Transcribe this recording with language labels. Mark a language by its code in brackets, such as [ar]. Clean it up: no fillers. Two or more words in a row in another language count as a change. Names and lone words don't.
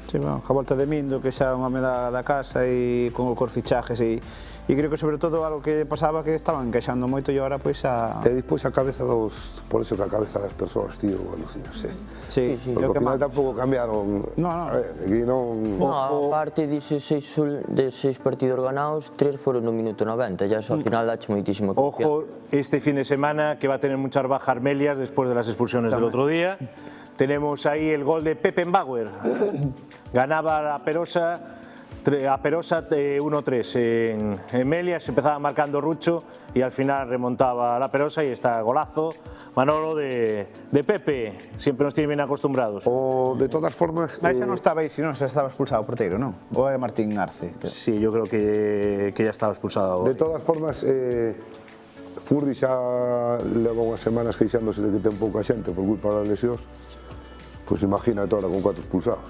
[gl] Sí, bueno, a volta de Mindo, que xa é unha meda da casa e con os fichajes e creo que sobre todo algo que pasaba que estaban queixando moito e agora pois a... E despois a cabeza dos... [es] Por eso [gl] que a cabeza das persoas, tío, alucina, sí. Sí, porque ao final tampouco cambiaron... Aquí non... Aparte de 6 [es] partidos ganados, [gl] 3 foron no minuto 90, ya ao final dache moitísimo confianza. [es] Ojo, este fin de semana que va a tener muchas bajas Armelias después de las expulsiones del otro día. Tenemos ahí el gol de Peppenbauer. Ganaba a Perosa 1-3 en Melias, empezaba marcando Rucho y al final remontaba a la Perosa y está golazo, Manolo, de Pepe, siempre nos tiene bien acostumbrados. [gl] O de todas formas... Xa non estaba aí, senón xa estaba expulsado o porteiro, non? Ou é Martín Arce? [es] Sí, yo creo que ya estaba expulsado. [gl] De todas formas, Furri xa leva unhas semanas queixándose de que ten pouca xente por culpa das lesións, pois imagínate ahora con 4 expulsados.